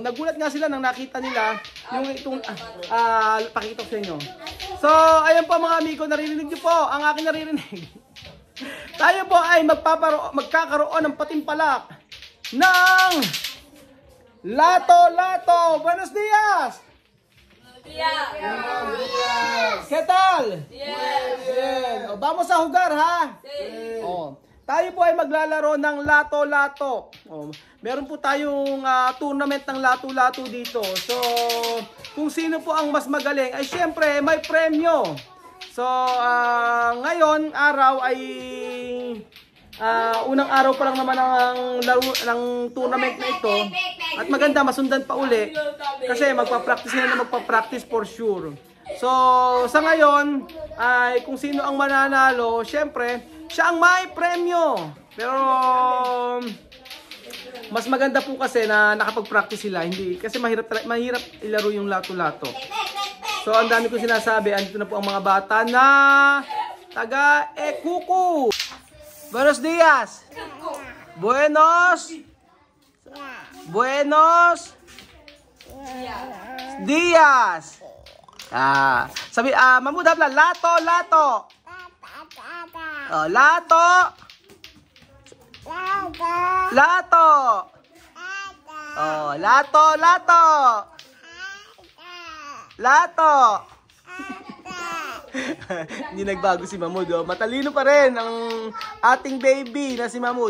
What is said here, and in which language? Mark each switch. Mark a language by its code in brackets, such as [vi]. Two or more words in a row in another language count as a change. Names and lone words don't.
[tl] Nagulat nga sila nang nakita nila yung itong pakita ko sa inyo. So ayan po mga amigo, naririnig niyo po ang aking naririnig. Tayo po ay magkakaroon ng patimpalak ng Lato. [es] Buenos días. Buenos días. ¿Qué tal? Bien. Vamos a jugar, ha? Sí. [tl] Tayo po ay maglalaro ng lato-lato. Meron po tayong tournament ng lato-lato dito. So, kung sino po ang mas magaling, ay syempre may premyo. So, ngayon araw ay unang araw pa lang naman ng tournament na ito. At maganda, masundan pa uli. Kasi magpa-practice na magpa-practice [en] for sure. [tl] So, sa ngayon, ay kung sino ang mananalo, syempre, siya ang may premyo. Pero, mas maganda po kasi na nakapag-practice sila. Hindi, kasi mahirap ilaro yung lato-lato. So, ang dami ko sinasabi, andito na po ang mga bata na taga-Ekuko. [es] Buenos días. Buenos días. [tl] Sabi, Mahmoud habla, lato. Lato. Hindi nagbago si Mahmoud. Matalino pa rin ang ating baby na si Mahmoud.